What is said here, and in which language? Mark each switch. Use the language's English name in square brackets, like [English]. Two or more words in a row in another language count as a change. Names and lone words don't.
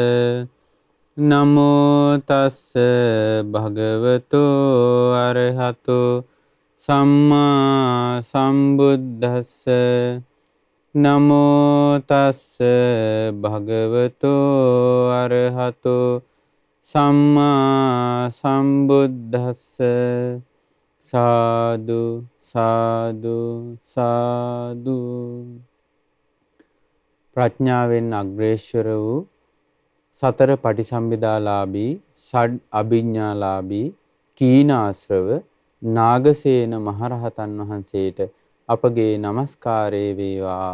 [Pali] නමෝ තස්ස භගවතෝ අරහතෝ සම්මා සම්බුද්දස්ස නමෝ තස්ස භගවතෝ අරහතෝ සම්මා සම්බුද්දස්ස සාදු සාදු සාදු. [Sinhala] ප්‍රඥාවෙන් අග්‍රේශ්වර වූ සතර පටිසම්භිදාලාභී ෂඩ් අභිඥාලාභී කීනාශ්‍රව නාගසේන මහරහතන් වහන්සේට අපගේ නමස්කාරය වේවා.